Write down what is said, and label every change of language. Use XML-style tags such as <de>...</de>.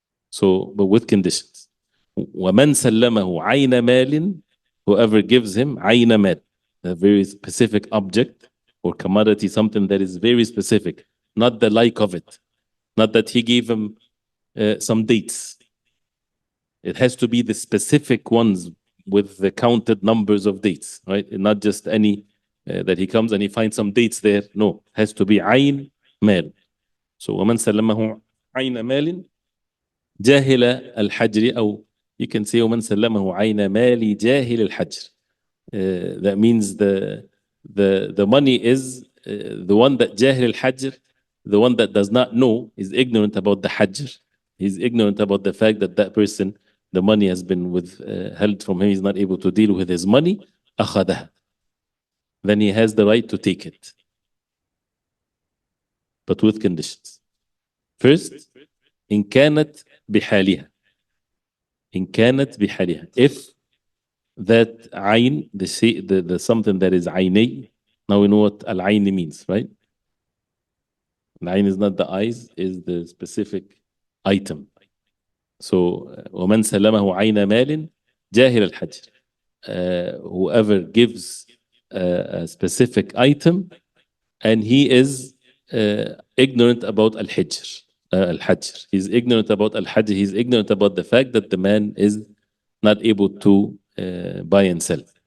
<en>So, but with conditions.</en> <ar>وَمَنْ سَلَّمَهُ عَيْنَ مَالٍ,</ar> <en>whoever gives him عَيْنَ مَال, a very specific object or commodity, something that is very specific, not the like of it. Not that he gave him some dates. It has to be the specific ones with the counted numbers of dates, right? Not just any that he comes and he finds some dates there. No, it has to be عين مال.</en> <ar>So وَمَنْ سَلَّمَهُ عَيْنَ مَالٍ جاهل الحجر, أو</ar> <en>you can say</en> <ar>وَمَنْ سَلَّمَهُ عَيْنَ مَالِ جاهل الحجر.</ar> <en>That means the money is the one that</en> <ar>جاهل الحجر,</ar> <en>the one that does not know, is ignorant about the Hajr. He's ignorant about the fact that that person, the money has been withheld from him, he's not able to deal with his money.</en> <ar>أخذها.</ar> <en>Then he has the right to take it. But with conditions. First,</en> <ar>إن كانت بحالها. إن كانت بحالها.</ar> <en>If that عين, the something that is عيني, now we know what al-ayn means, right? Al-ayn is not the eyes, is the specific item.</en> <ar>So ومن سلمه عين مال جاهل الحجر.</ar> <en>Whoever gives a specific item and he is ignorant about al-hajr. Al-hajr. He's ignorant about al-hajr. He's ignorant about the fact that the man is not able to buy and sell.</en>